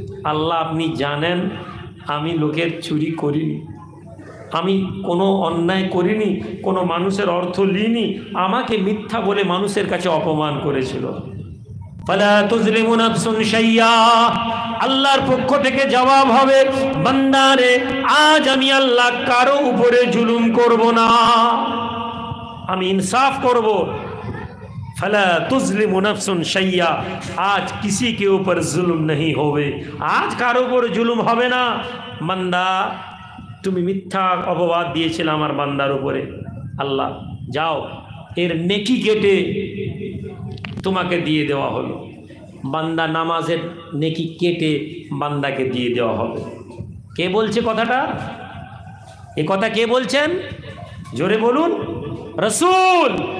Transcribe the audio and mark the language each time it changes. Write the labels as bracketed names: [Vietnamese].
[Bangla] আল্লাহ আপনি জানেন আমি লোকের চুরি করিনি, আমি কোনো অন্যায় করিনি, কোনো মানুষের অর্থ লিনি, আমাকে মিথ্যা বলে মানুষের কাছে অপমান করেছিল। [Arabic] ফালা তুজলিমু নাফসুন শাইয়া, [Bangla] আল্লাহর পক্ষ থেকে জবাব হবে বান্দারে আজ আমি আল্লাহ কারো উপরে জুলুম করব না, আমি ইনসাফ করব। [Arabic] फला तुज़लिमु नफ्सुन शैया, [Hindi] आज किसी के ऊपर जुल्म नहीं होवे, आज कारो ऊपर जुल्म होवे ना। [Bangla] बंदा তুমি মিথ্যা অপবাদ দিয়েছিলে আমার বান্দার উপরে, আল্লাহ যাও এর নেকি কেটে তোমাকে দিয়ে দেওয়া হলো। বান্দা নামাজের নেকি কেটে বান্দাকে দিয়ে দেওয়া হবে। কে বলছে কথাটা? এ কথা কে বলছেন? জোরে বলুন। রাসূল।